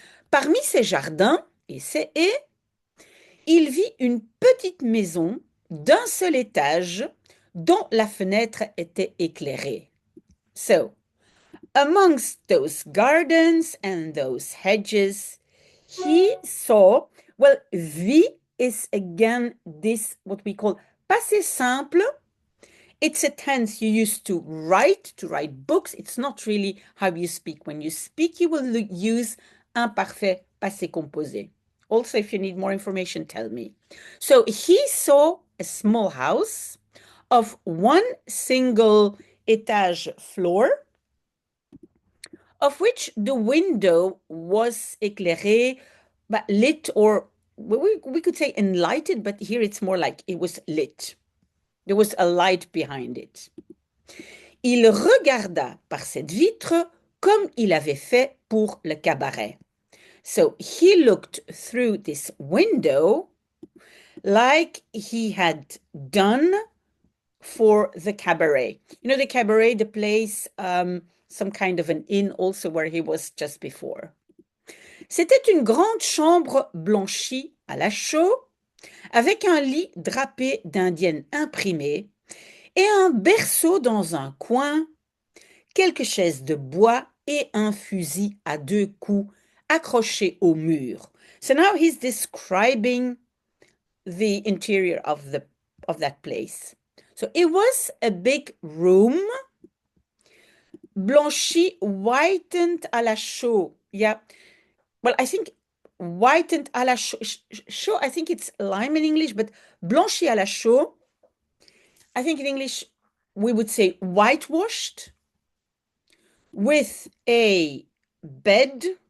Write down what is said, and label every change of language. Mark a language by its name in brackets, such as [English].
[French] Parmi ces jardins et ces haies, il vit une petite maison d'un seul étage dont la fenêtre était éclairée. [English] So, amongst those gardens and those hedges, he saw, well, vit is again this, what we call passé simple. It's a tense you use to write books. It's not really how you speak. When you speak, you will use imparfait passé composé. Also, if you need more information, tell me. So he saw a small house of one single étage floor, of which the window was éclairé, but lit, or we could say enlightened, but here it's more like it was lit. There was a light behind it. [French] Il regarda par cette vitre comme il avait fait pour le cabaret. [English] So he looked through this window like he had done for the cabaret. You know, the cabaret, the place, some kind of an inn also where he was just before. [French] C'était une grande chambre blanchie à la chaux, avec un lit drapé d'indienne imprimée et un berceau dans un coin, quelques chaises de bois et un fusil à 2 coups accroché au mur. [English] So now he's describing the interior of that place. So it was a big room, blanchi, whitened à la chaux. Yeah. Well, I think whitened à la chaux, I think it's lime in English, but blanchi à la chaux, I think in English we would say whitewashed, with a bed